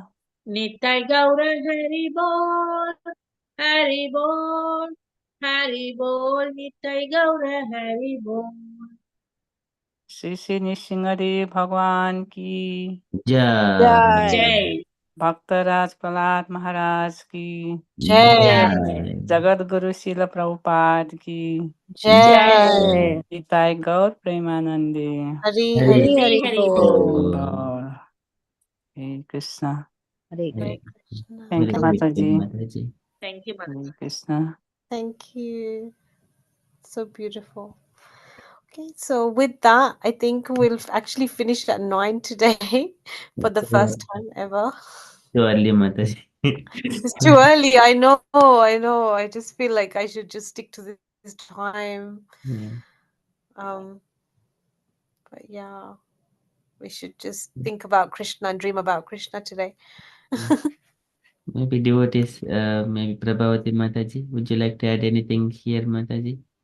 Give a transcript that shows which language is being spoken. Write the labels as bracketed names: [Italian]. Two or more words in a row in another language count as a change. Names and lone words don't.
[Hindi] निताय गौर हरि बोल हरि बोल हरि बोल निताय गौर हरि बोल। श्री श्री नृसिंहदेव भगवान की जय जय भक्तराज प्रहलाद महाराज की Jai. जगत गुरु शिल प्रभुपाद की जय Jai. निताय गौर प्रेमानंदे। Hari हरे Hari. हरी हरि हरी हरि बोल। बोल। और हरे कृष्णा। हरे हरे Hare कृष्ण Krishna. [English] thank you [Hindi] गुरु [English] Thank [Hindi] माता [English] you. [Hindi] जी। माता जी। [English] thank you [Hindi] हरे माता। कृष्णा। [English] Thank you. So beautiful. Okay, so with that, I think we'll actually finish at 9 today for the first time ever. [Hindi] तो अर्ली माता जी। [English] It's too early. I know. I know. I just feel like I should just stick to this time. But yeah, we should just think about Krishna and dream about Krishna today. Maybe devotees, maybe Prabhavati Mataji, would you like to add anything here, Mataji?